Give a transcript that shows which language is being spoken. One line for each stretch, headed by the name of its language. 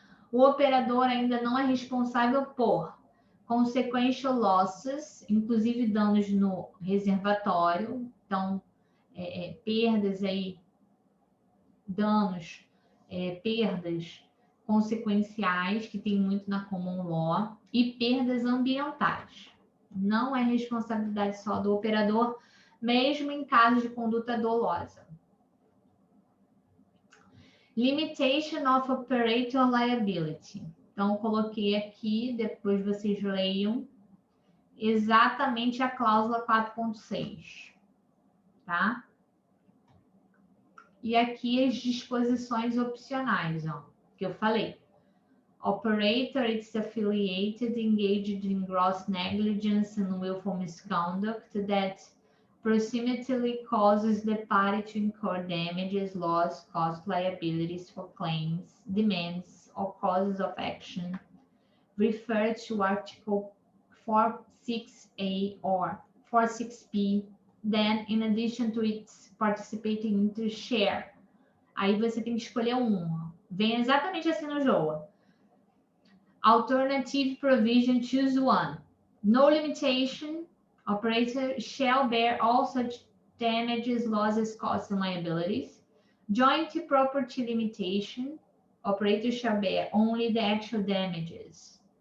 Portuguese: O operador ainda não é responsável por consequential losses, inclusive danos no reservatório, então perdas aí, danos, perdas consequenciais, que tem muito na common law, e perdas ambientais. Não é responsabilidade só do operador, mesmo em caso de conduta dolosa.
English: Limitation of operator liability.
Portuguese: Então, coloquei aqui, depois vocês leiam, exatamente a cláusula 4.6, tá? E aqui as disposições opcionais, ó, que eu falei.
English: operator, its affiliated, engaged in gross negligence and willful misconduct that proximately causes the party to incur damages, loss, cost, liabilities for claims, demands, or causes of action referred to Article 46A or 46B, then, in addition to its participating interest share.
Portuguese: Aí você tem que escolher um. Vem exatamente assim no JOA.
English: Alternative provision, choose one. No limitation, operator shall bear all such damages, losses, costs, and liabilities. Joint property limitation, operator shall bear only the actual damages.